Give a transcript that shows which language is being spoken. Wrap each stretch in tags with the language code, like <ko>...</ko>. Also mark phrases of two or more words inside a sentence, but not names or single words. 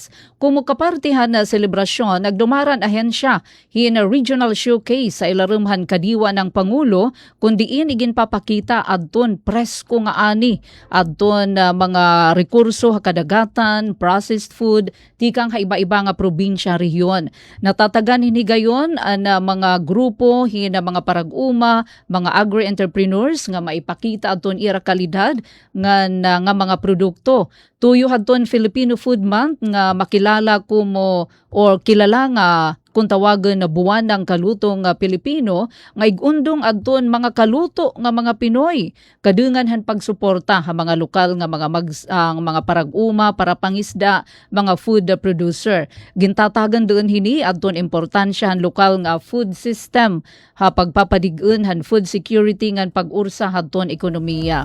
<war>Kumukapartihan na selebrasyon nagdumaran ahensya hin</war> <en>regional showcase</en> <war>sa ilarumhan kadiwa ng Pangulo kundiin igin papakita adton presko nga ani adton mga rekurso ha kadagatan,</war> <en>processed food,</en> <war>tikang ha iba-iba nga probinsya rehiyon. Natatagan hinigayon ang mga grupo hina mga parag-uma, mga agri-entrepreneurs nga maipakita adton ira kalidad nga mga produkto. Tuyo hadton Filipino Food Month nga makilala kumo or kilala nga kung tawagan na</war> <tl>buwan ng kalutong Pilipino</tl> <war>nga igundong adton mga kaluto nga mga Pinoy. Kadungan han pagsuporta ha mga lokal nga mga parag-uma, para pangisda, mga</war> <en>food producer.</en> <war>Gintatagan doon hini adton importansya han lokal nga</war> <en>food system</en> <war>ha pagpapadig-un han</war> <en>food security</en> <war>ngan pag-ursa hadton ekonomiya.</war>